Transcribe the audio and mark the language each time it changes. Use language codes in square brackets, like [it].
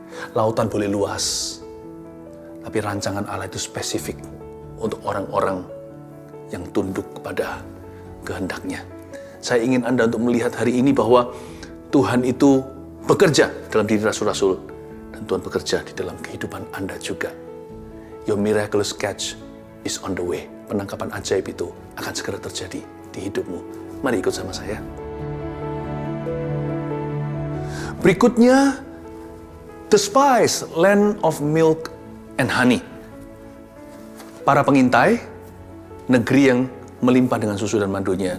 [id] Lautan boleh luas, tapi rancangan Allah itu spesifik untuk orang-orang yang tunduk kepada kehendaknya. Saya ingin Anda untuk melihat hari ini bahwa Tuhan itu bekerja dalam diri rasul-rasul. Dan Tuhan bekerja di dalam kehidupan Anda juga. [en] Your miraculous catch is on the way. [id] Penangkapan ajaib itu akan segera terjadi di hidupmu. Mari ikut sama saya. Berikutnya, [en] the spies, land of milk and honey. [id] Para pengintai, negeri yang melimpah dengan susu dan madunya.